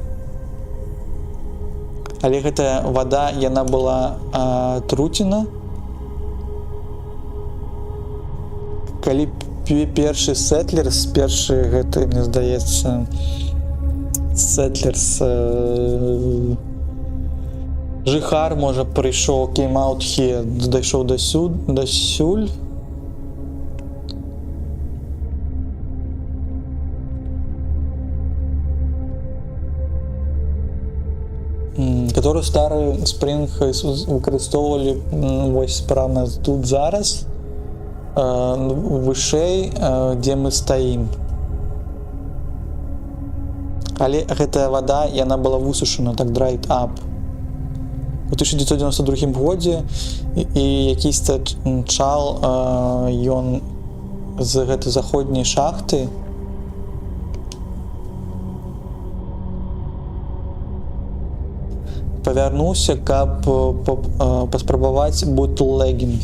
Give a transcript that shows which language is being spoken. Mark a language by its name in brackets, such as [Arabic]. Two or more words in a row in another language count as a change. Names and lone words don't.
[Belarusian] Але гэтая вада, яна была труцена. Калі першы сетлерс, гэты, мне здаецца, сетлерс, жыхар, можа, прыйшоў, [English] came out here, [Belarusian] дайшоў дасюль. Который стары Spring выкарыстоўвалі вось прямо тут зараз, вышэй, дзе мы стаім. Але гэтая вада, яна была высушана, так [English] dried up. [Belarusian] У 1992 годзе і якийсь чал, ён з гэтай заходняй шахты павярнуўся, каб паспрабаваць бутлегінг.